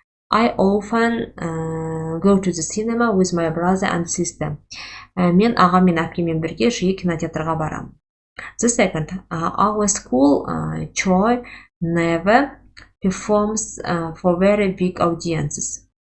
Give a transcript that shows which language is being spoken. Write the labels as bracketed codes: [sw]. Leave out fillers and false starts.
[en] I often go to the cinema with my brother and sister. [kk] Мен ағам мен әпкеммен бірге жиі кинотеатрға барам. [en] The second, our school choir never performs for very big audiences.